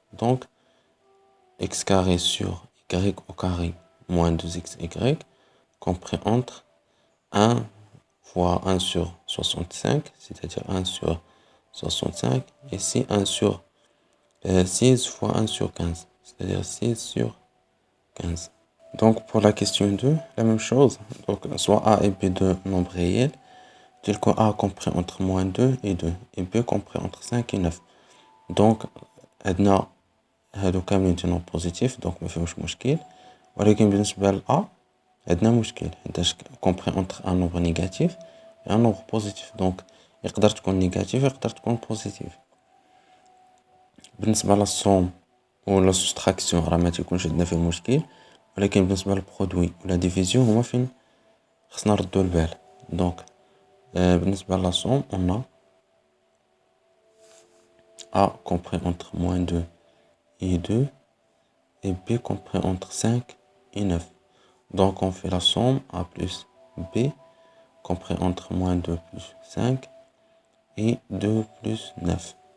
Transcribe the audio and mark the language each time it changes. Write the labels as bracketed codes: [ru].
[fr] Donc, x carré sur y au carré moins 2xy compris entre 1 fois 1 sur 65, c'est-à-dire 1 sur 65, et ici 1 sur 6 fois 1 sur 15, c'est-à-dire 6 sur 15. Donc pour la question 2, la même chose. Donc soit A et B deux nombres réels, tels que A compris entre moins 2 et 2, et B compris entre 5 et 9. [ar] Donc عندنا هادو كاملين ديالهم بوزيتيف دونك مفيهمش مشكل، ولكن بالنسبة ل A عندنا مشكل حيتاش [fr] compris entre un nombre négatif et un nombre positif. [ar] Donc يقدر تكون نيجاتيف يقدر تكون بوزيتيف. بالنسبة للصوم ولا سوستراكسيون راه ما تيكونش عندنا فيه مشكل، ولكن بالنسبة للبرودوي ولا ديفيزيون هما فين خصنا نردو البال. دونك بالنسبة للصوم [fr] on a A compris entre moins 2 et 2 et B compris entre 5 et 9. Donc on fait la somme A plus B compris entre moins 2 plus 5 et 2 plus 9.